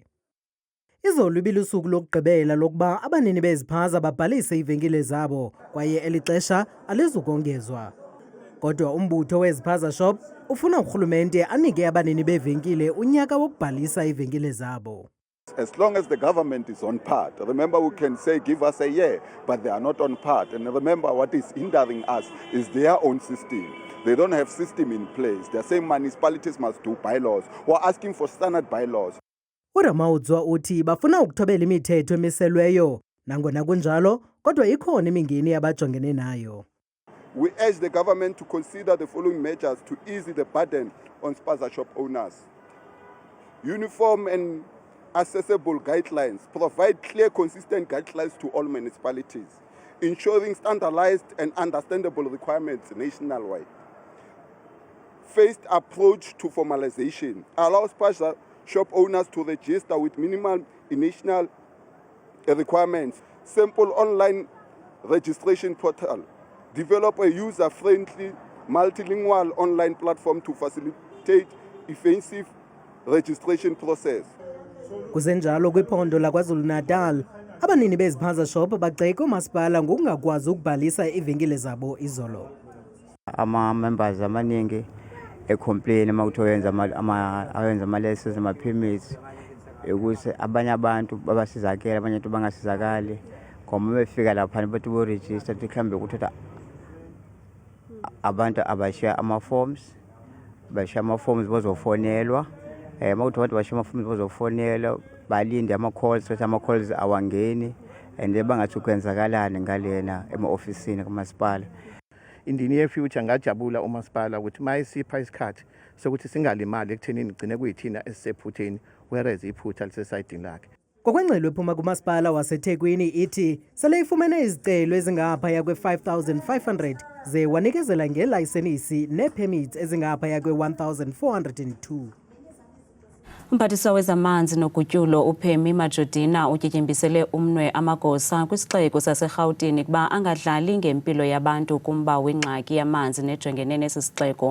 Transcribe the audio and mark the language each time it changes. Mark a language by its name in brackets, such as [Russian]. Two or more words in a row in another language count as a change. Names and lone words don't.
[Xhosa] Izolo ibilusuku lokugqibela lokuba abanini bezispaza babhalise iivenkile zabo kwaye eli xesha alizukongezwa. Kodwa umbutho wezispaza shop ufuna urhulumente anike abanini beevenkile unyaka wokubhalisa iivenkile zabo. [English] As long as the government is on part, remember we can say give us a year, but they are not on part. And remember what is hindering us is their own system. They don't have system in place. They're saying municipalities must do bylaws. We're asking for standard bylaws. [Xhosa] uRamaudzwa uthi bafuna ukuthobela imithetho emiselweyo nangona kunjalo kodwa ikhona imingeni abajongene nayo. [English] We urge the government to consider the following measures to ease the burden on spaza shop owners. Uniform and accessible guidelines, provide clear, consistent guidelines to all municipalities, ensuring standardized and understandable requirements nationwide. Phased approach to formalization, allows spaza shop owners to register with minimal initial requirements, simple online registration portal, develop a user-friendly multilingual online platform to facilitate effective registration process. [Xhosa] Kusenjalo kwiphondo laKwaZulu-Natal, abanini bezispaza shop bagxeka umasipala ngokungakwazi ukubhalisa iivenkile zabo izolo. [Zulu] Ama-members amaningi ecomplain makuthiwa ayenza ama-license ama-permits ukuthi abanye abantu babasizakele abanye abantu bangasizakali ngoba befika lapha bathi bo-register mhlawumbe ukuthatha abantu abashiya ama-forms bazofonelwa mawuthi abantu bashiya ama-forms bazofonelwa balinde ama-calls ukuthi ama-calls awangeni and bangathi ukwenzakalani ngalena ema-ofisini kamasipala. [English] In the near future [Zulu] ngajabula umasipala ukuthi mayisipha isikhathi sokuthi singalimali ekuthenini igcine kuyithina esisephutheni whereas iphutha lisesayidini lakhe. [Xhosa] Ngokwengxelo ephuma kumasipala waseThekwini ithi sele ifumene izicelo ezingaphaya kwe-5,500 ze wanikezela ngelayisenisi nee-permits ezingaphaya kwe-1,402. Umphathiswa wezamanzi nogutyulo uPhemi Majodina utyityembisele umnwe amagosa kwisixeko saseRhawutini kuba angadlali ngempilo yabantu kumba wengxaki yamanzi nejongene nesi sixeko.